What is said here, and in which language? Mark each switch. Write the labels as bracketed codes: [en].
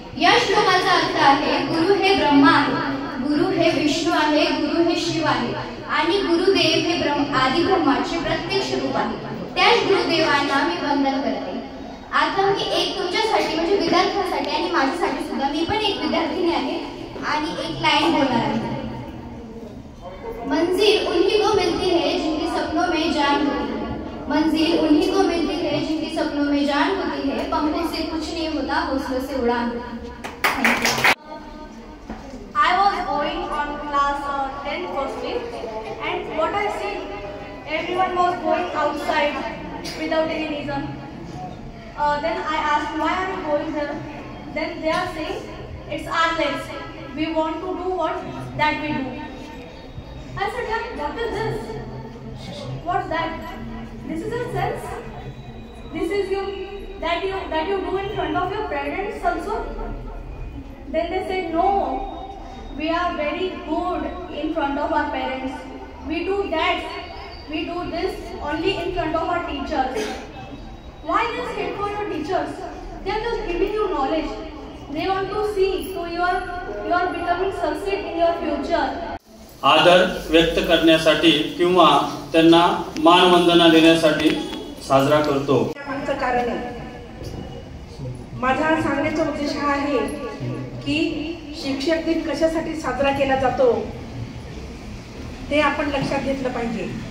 [mr] या श्लोकाचा अर्थ आहे, गुरु हे ब्रह्मा आहे, गुरु हे विष्णू आहे, गुरु हे शिव आहे आणि गुरुदेव हे आदि ब्रह्माचे प्रत्यक्ष रूप आहे. त्याच गुरुदेवांना मी वंदन करते. आता मी एक तुमच्यासाठी म्हणजे विद्यार्थ्यांसाठी आणि माझ्यासाठी सुद्धा, मी पण एक विद्यार्थिनी आहे आणि एक लाईन बोलणार आहे. [hi] मंजिल उन्हीं को मिलती है जिनके सपनों में जान होती है. मंजिल उन्हीं को मिलती है जिनके सपनों में जान होती है. पंखों से कुछ नहीं होता, हौसलों से उड़ान होती. [en] I was going on class 10 firstly, and what I see, everyone was going outside without any reason. Then I asked, why are you going there? Then they are saying, it's our legs. We want to do what that we do. I said, yeah, what is this? What's that? This is a sense. This is that you do in front of your parents also. Then they said, no, we are very good in front of our parents. We do that. We do this only in front of our teachers. Why this hate for your teachers? They are just giving you knowledge. They want to see so you are becoming succeed in your future. [mr] आदर व्यक्त करण्यासाठी किंवा त्यांना मानवंदना देण्यासाठी साजरा करतो. आमचं कारण आहे. माझा सांगण्याचा उद्देश हा आहे की शिक्षक दिन कशासाठी साजरा केला जातो ते आपण लक्षात घेतलं पाहिजे.